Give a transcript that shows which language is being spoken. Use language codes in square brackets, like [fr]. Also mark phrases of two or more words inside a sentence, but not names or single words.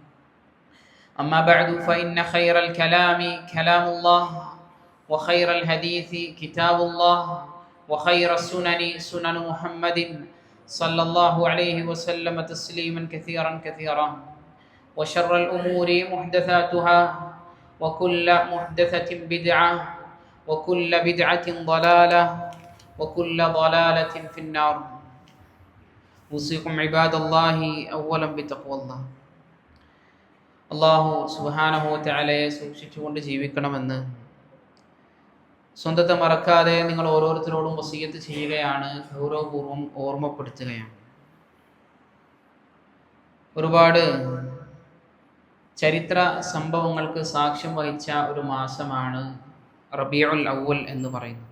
[ar] أما بعد فإن خير الكلام كلام الله، وخير الحديث كتاب الله، وخير السنن سنن محمد صلى الله عليه وسلم تسليما كثيرا كثيرا، وشر الأمور محدثاتها، وكل محدثة بدعة، وكل بدعة ضلالة، وكل ضلالة في النار. أوصيكم عباد الله أولا بتقوى الله. الله سبحانه وتعالى [ml] സൂക്ഷിച്ചുകൊണ്ട് ജീവിക്കണമെന്ന് സ്വന്തത്തെ മറക്കാതെ നിങ്ങൾ ഓരോരുത്തരോടും വസിയത്ത് ചെയ്യുകയാണ്, ഗൗരവപൂർവ്വം ഓർമ്മപ്പെടുത്തുകയാണ്. ഒരുപാട് ചരിത്ര സംഭവങ്ങൾക്ക് സാക്ഷ്യം വഹിച്ച ഒരു മാസമാണ് റബീഉൽ അവ്വൽ എന്ന് പറയുന്നത്.